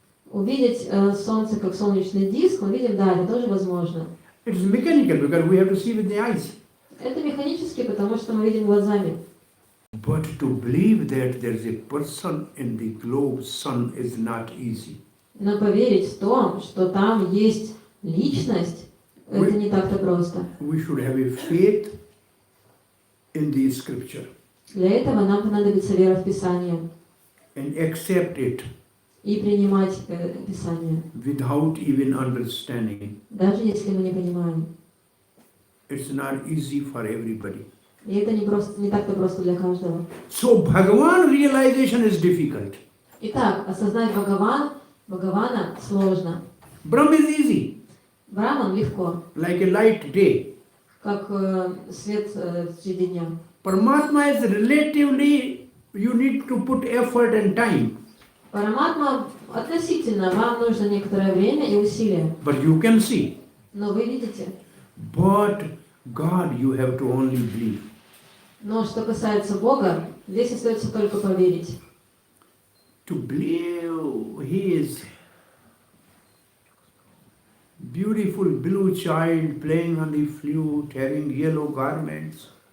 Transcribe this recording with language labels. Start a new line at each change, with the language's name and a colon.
Russian: Увидеть Солнце как солнечный диск, мы видим, да, это тоже возможно.
English: It is mechanical because we have to see with the eyes.
Russian: Это механически, потому что мы видим глазами.
English: But to believe that there is a person in the globe sun is not easy.
Russian: Но поверить в то, что там есть личность, это не так-то просто.
English: We should have a faith in the scripture
Russian: Для этого нам понадобится вера в Писание
English: and accept it
Russian: и принимать Писание,
English: without even understanding.
Russian: даже если мы не понимаем.
English: It's not easy for everybody.
Russian: И это не так-то просто для каждого.
English: So Bhagavan realization is difficult.
Russian: Итак, осознать Бхагавана сложно.
English: Brahm is easy,
Russian: Браман легко,
English: like a light day.
Russian: как свет среди дня.
English: Paramatma is relatively, you need to put effort and time.
Russian: Параматма относительно, вам нужно некоторое время и усилия.
English: But you can see.
Russian: Но вы видите.
English: But God you have to only believe.
Russian: Но что касается Бога, здесь остается только поверить.
English: To believe He is beautiful blue child playing on the flute, having yellow garments.